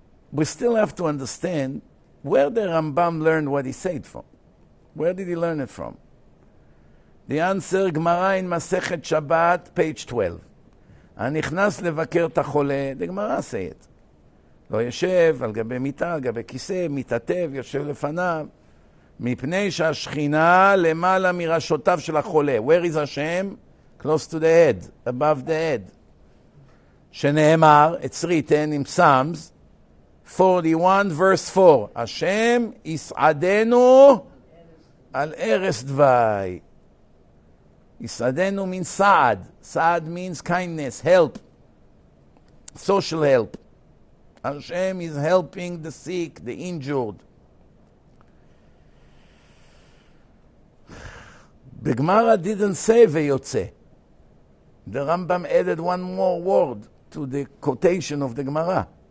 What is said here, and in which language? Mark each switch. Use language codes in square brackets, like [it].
[en] We still have to understand where the Rambam learned what he said from. Where did he learn it from? The answer, Gemara in Masechet Shabbat, page 12. [he] הנכנס לבקר את החולה, [en] the Gemara say it. [he] לא יושב על גבי מיטה, על גבי כיסא, מתעטב, יושב לפניו, מפני שהשכינה למעלה מראשותיו של החולה. [en] Where is Hashem? Close to the head, above the head. [he] שנאמר, [en] it's written in Psalms 41 verse 4, [he] השם יסעדנו על ערש דווי. [en] Yisadenu means Saad. Saad means kindness, help, social help. Hashem is helping the sick, the injured. The Gemara didn't say Veyotze. The Rambam added one more word to the quotation of the Gemara.